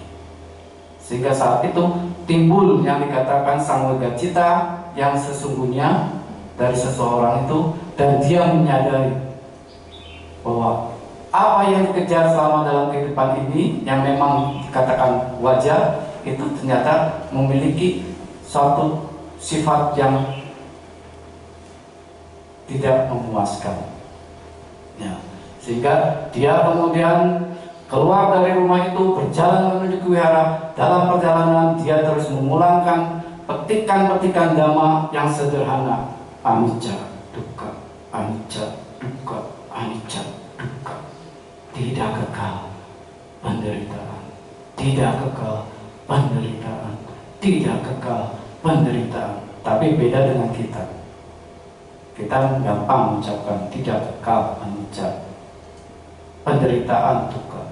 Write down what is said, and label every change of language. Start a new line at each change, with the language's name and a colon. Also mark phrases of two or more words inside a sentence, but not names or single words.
Indonesian: Sehingga saat itu timbul yang dikatakan samvegacita yang sesungguhnya dari seseorang itu, dan dia menyadari bahwa apa yang dikejar selama dalam kehidupan ini yang memang dikatakan wajar itu ternyata memiliki suatu sifat yang tidak memuaskan, ya. Sehingga dia kemudian keluar dari rumah itu, berjalan menuju ke wihara. Dalam perjalanan dia terus memulangkan petikan-petikan dhamma yang sederhana:
Pali: anicca, dukkha, anicca, dukkha, anicca, dukkha.
Indonesian: Tidak kekal penderitaan, tidak kekal penderitaan, tidak kekal penderitaan. Tapi beda dengan kita. Kita gampang mengucapkan tidak kekal anicca, penderitaan, dukkha.